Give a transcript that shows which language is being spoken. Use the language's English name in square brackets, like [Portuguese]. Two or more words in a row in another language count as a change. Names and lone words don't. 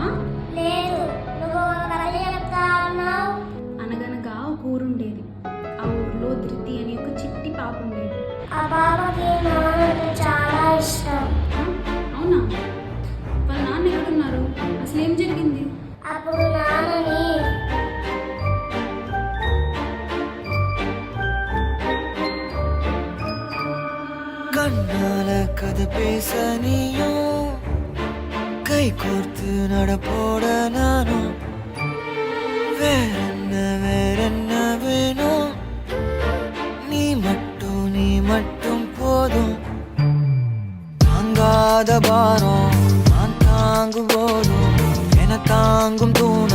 [Telugu] లేదు, నువ్వు ఒక కథ చెప్తా అన్నావు. అనగనగా ఒక ఊరుండేది. ఆ ఊర్లో ధృతి అని ఒక చిట్టి పాప ఉండేది. ఆ బాబాకి నాన్నంటే చాలా ఇష్టం. ఆ, అవునా? వాళ్ళ నాన్న ఎక్కడున్నారు? అసలు ఏం జరిగింది? అప్పుడు నాన్నని [Tamil] கண்ணால கதை பேச நீயும் கை கோர்த்து நடப்போட நானும் வேறென்ன வேணும் நீ மட்டும் போதும் தாங்காத பாரம் நான் தாங்கும் போதும் என தாங்கும்